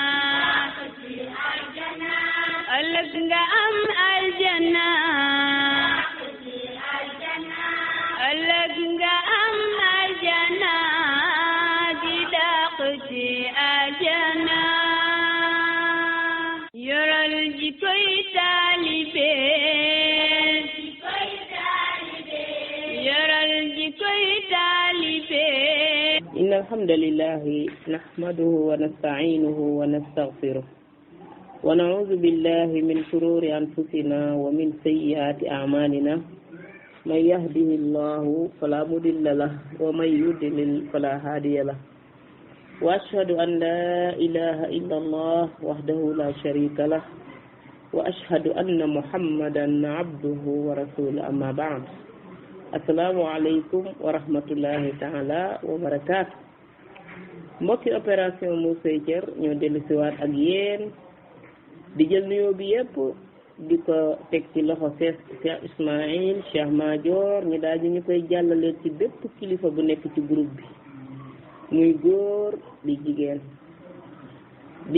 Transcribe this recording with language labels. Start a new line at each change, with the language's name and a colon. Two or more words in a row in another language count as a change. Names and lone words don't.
Wolof: ëllëg nga am aljanna ëllëg nga am aljanna di dàq ci aljanna yoral jikoy taalibe
Arabic: الحمد لله نحمده ونستعينه ونستغفره ونعوذ بالله من شرور أنفسنا ومن سيئات أعمالنا من يهده الله فلا مضل له ومن يضلل فلا هادي له وأشهد أن لا إله إلا الله وحده لا شريك له وأشهد أن محمدا عبده ورسوله أما بعد السلام عليكم ورحمة الله تعالى وبركاته
Wolof: mbokki opération Mousseye Thier ñoo dellu siwaat ak yéen di jël nuyoo bi yëpp di ko teg ci loxo Cheikh Ismaïl Cheikh Madior ñu daal ñu koy jàllale ci bépp kilifa bu nekk ci groupe bi muy góor di jigéen di